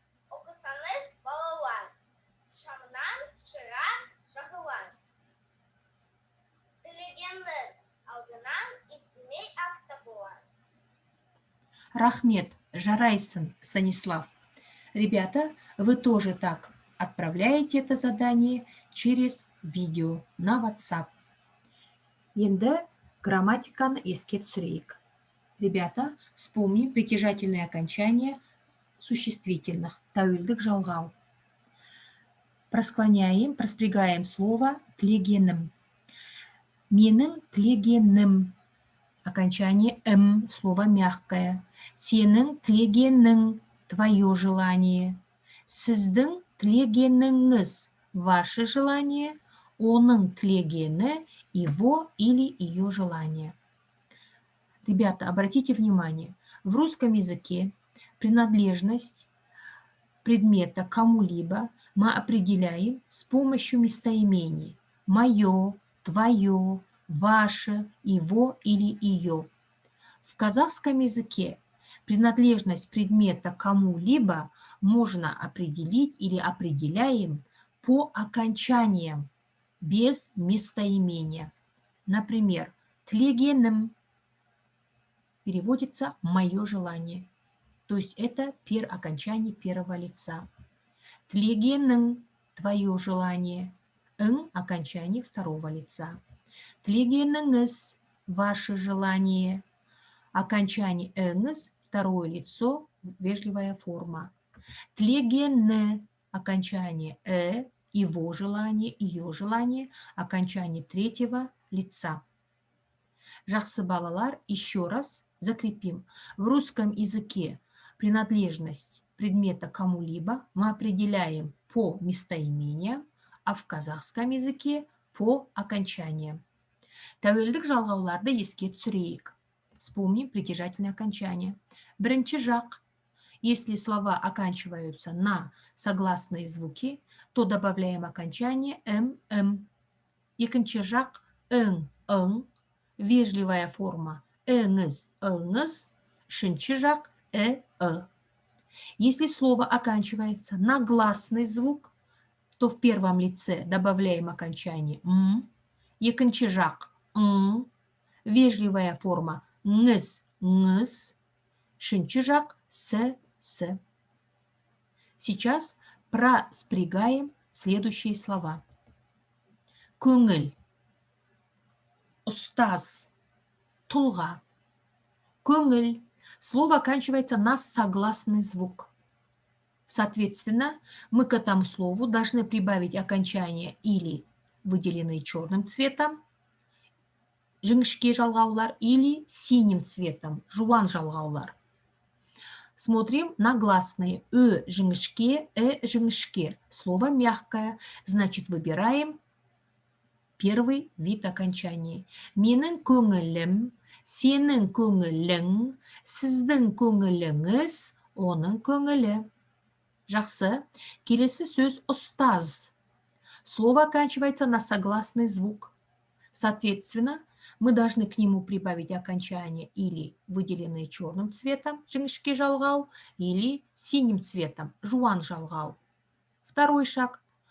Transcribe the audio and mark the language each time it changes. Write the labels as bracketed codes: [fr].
[kk] Окысаңыз балалар, шамнан шырақ жағылар. Тілегеннің алдынан естімей-ақ табылар. Рахмет, жарайсын, Станислав. [ru] Ребята, вы тоже так отправляете это задание через видео на WhatsApp. [kk] Енді грамматиканы еске түсірейік. [ru] Ребята, вспомни притяжательные окончания существительных. [kk] Тәуелдік жалғау. [ru] Проспрягаем слово «тілегенім». [kk] Менің тілегенім. [ru] Окончание «м», слово мягкое. [kk] Сенің тілегенің, [ru] твое желание. [kk] Сіздің тілегеніңіз, [ru] ваше желание. [kk] Оның тілегені, [ru] его или ее желание. Ребята, обратите внимание, в русском языке принадлежность предмета к кому-либо мы определяем с помощью местоимений. Мое, твое, ваше, его или ее. В казахском языке принадлежность предмета к кому-либо можно определить или определяем по окончаниям, без местоимения. Например, тілегенім переводится «мое желание». То есть это окончание первого лица. Тілегенің – твое желание. Ң – окончание второго лица. Тілегеніңіз – ваше желание. Окончание «ңіз» – второе лицо, вежливая форма. Тілегені – окончание его желание, ее желание, окончание третьего лица. [kk] Жақсы балалар, [ru] еще раз закрепим. В русском языке принадлежность предмета к кому-либо мы определяем по местоимениям, а в казахском языке по окончаниям. [kk] Тәуелдік жалғауларды еске түсірейік. [ru] Вспомним притяжательные окончания. [kk] Бірінші жақ. [ru] Если слова оканчиваются на согласные звуки, то добавляем окончание м. [kk] Екінші жақ [ru] ң. Вежливая форма ңіз, ыңыз. [kk] Үшінші жақ [ru] Если слово оканчивается на гласный звук, то в первом лице добавляем окончание м. [kk] Екінші жақ ң. [ru] Вежливая форма ңіз, ңыз. [kk] Үшінші жақ с. [ru] Сейчас проспрягаем следующие слова. [kk] Көңіл, ұстаз, тұлға. Көңіл. [ru] Слово оканчивается на согласный звук. Соответственно, мы к этому слову должны прибавить окончание или выделенные черным цветом, [kk] жіңішке жалғаулар, [ru] или синим цветом, [kk] жуан жалғаулар. [ru] Смотрим на гласные. [kk] Жіңішке, жіңішке. [ru] Слово мягкое, значит, выбираем первый вид окончания. [kk] Менің көңілім, сенің көңілің, сіздің көңіліңіз, оның көңілі. Жақсы. Келесі сөз ұстаз. [ru] Слово оканчивается на согласный звук. Соответственно, мы должны к нему прибавить окончание или выделенные черным цветом, [kk] жіңішке жалғау, [ru] или синим цветом, [kk] жуан жалғау. [ru] Второй шаг.